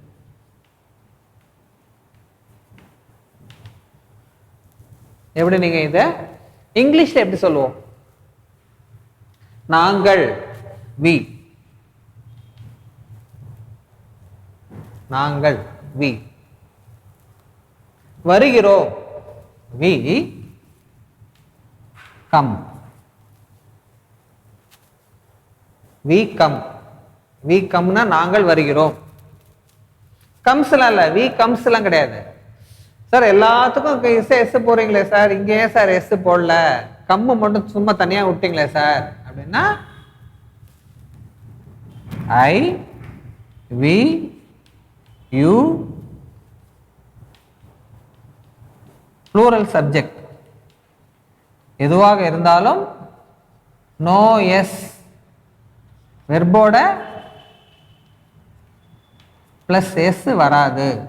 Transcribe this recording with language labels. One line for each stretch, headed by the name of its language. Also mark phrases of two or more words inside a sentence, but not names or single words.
Tamil: எப்படி நீங்க இத இங்கிலீஷ்ல எப்படி சொல்லுவோம், நாங்கள் we, நாங்கள் we, வருகிறோம்
English: we come, we come. we come
Tamil: னா நாங்கள் வருகிறோம். கம்ஸ்லாம் இல்ல,
English: we comes
Tamil: எல்லாம் கிடையாது சார். எல்லாத்துக்கும் எஸ் போறீங்களே சார், இங்கே ஏன் சார் எஸ் போடல, கம்மு மட்டும் சும்மா தனியா விட்டீங்களே சார் அப்படின்னா,
English: I we you plural subject
Tamil: எதுவாக இருந்தாலும்
English: no s
Tamil: வெர்போட
English: plus s
Tamil: வராது.